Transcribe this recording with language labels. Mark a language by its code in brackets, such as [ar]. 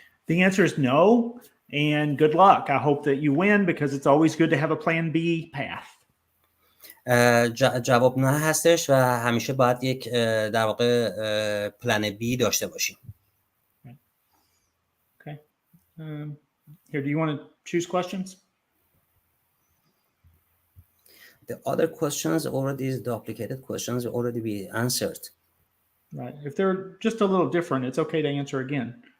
[en] The answer is no, and good luck. I hope that you win because it's always good to have a plan B path. [fa] جواب نه هستش و همیشه باید یک در واقع پلن بی داشته باشیم. [en] Okay. Here, do you want to choose questions? The other questions already, the duplicated questions already be answered. Right. If they're just a little different, it's okay to answer again.